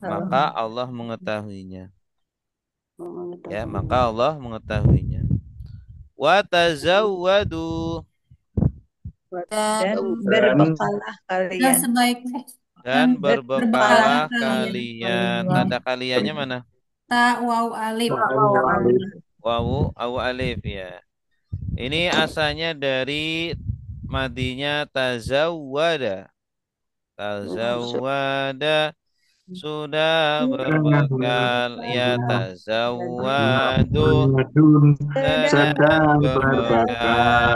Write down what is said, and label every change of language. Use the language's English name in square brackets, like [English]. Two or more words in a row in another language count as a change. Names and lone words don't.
[Indonesian] Maka Allah mengetahuinya. Ya, maka Allah mengetahuinya. [Arabic] Wa tazawwadu. [Indonesian] Dan berbekalah kalian. Dan berbekalah kalian. Tanda kaliannya mana? [Arabic] Ta waw alif. Wawu alif ya. [Indonesian] Ini asalnya dari madinya tazawwada. Tazawwada sudah berbekal ya tazawwadu sedang berbekal.